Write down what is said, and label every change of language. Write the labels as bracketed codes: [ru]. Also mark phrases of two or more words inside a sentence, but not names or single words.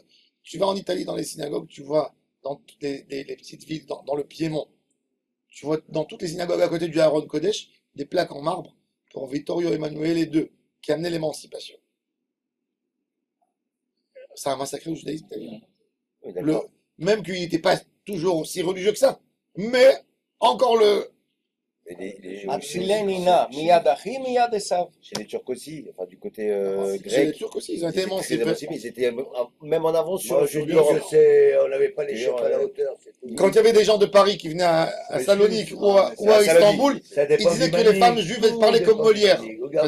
[fr] Tu vas en Italie, dans les synagogues, tu vois, dans toutes les petites villes, dans le Piémont, tu vois, dans toutes les synagogues à côté du Aaron Kodesh, des plaques en marbre pour Vittorio Emanuele II, qui amenait l'émancipation. Ça a massacré le judaïsme, t'as vu? Oui, Le, d'accord. même qu'il n'était pas toujours aussi religieux que ça. Mais encore le. Mais [he] הצילני נא, מיד אחי, מיד עשו. [fr] chez les Turcs aussi, enfin du côté Chez les grec, Turcs aussi, ils ont ils été étaient très émancipés. émancipés, ils étaient même en avance Moi, je sur dis l'Europe. que on n'avait pas les chefs à la hauteur. c'est tout. Quand il y avait des gens de Paris qui venaient à Mais Salonique si, ou à Salonique. Istanbul, Ça ils dépend disaient du que les manique, femmes juives elles tout parlaient comme dépend du Molière. manique. Regarde